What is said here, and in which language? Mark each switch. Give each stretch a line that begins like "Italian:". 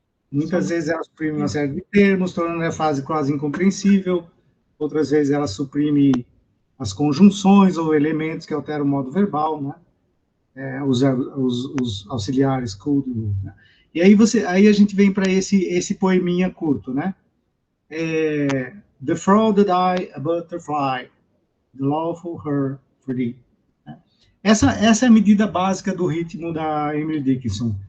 Portuguese: Muitas vezes ela suprime uma série de termos, tornando a frase quase incompreensível. Outras vezes ela suprime as conjunções ou elementos que alteram o modo verbal, né? Os auxiliares could, né? E aí a gente vem para esse poeminha curto, né?
English: Defrauded I a butterfly, the lawful her for thee.
Portuguese: Essa é a medida básica do ritmo da Emily Dickinson.